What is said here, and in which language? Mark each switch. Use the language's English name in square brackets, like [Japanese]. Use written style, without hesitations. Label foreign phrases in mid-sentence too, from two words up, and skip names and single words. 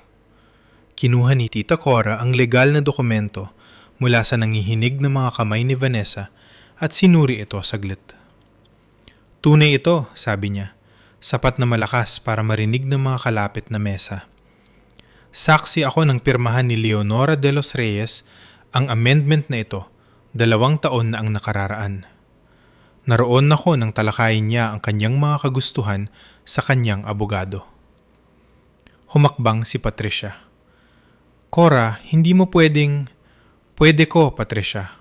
[Filipino] Kinuha ni Tita Cora ang legal na dokumento mula sa nangihinig na mga kamay ni Vanessa at sinuri ito saglit. Tunay ito, sabi niya, sapat na malakas para marinig ng mga kalapit na mesa. Saksi ako ng pirmahan ni Leonora de los Reyes ang amendment na ito, 2 taon na ang nakararaan. Naroon ako nang talakayin niya ang kanyang mga kagustuhan sa kanyang abogado. Humakbang si Patricia. Cora, hindi mo pwedeng... Pwede ko, Patricia.